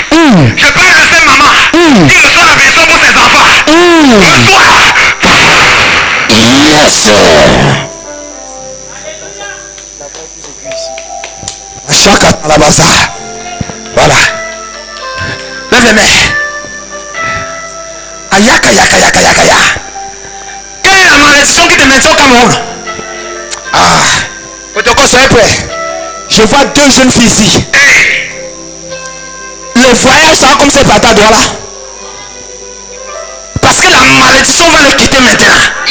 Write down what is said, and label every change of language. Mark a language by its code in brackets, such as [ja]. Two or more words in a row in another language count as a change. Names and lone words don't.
[fr] Je peux rester maman. Il reçoit la bénédiction pour ses enfants. Yes. Chacun à la base. Voilà. Lève les mains. Ayaka, yaka, yaka, yaka, yaka. Quelle est la malédiction qui te maintient au Cameroun? Ah. Protocole, soyez prêts. Je vois deux jeunes filles ici. Le voyage sera comme c'est par ta doigt là. Parce que la malédiction va le quitter maintenant.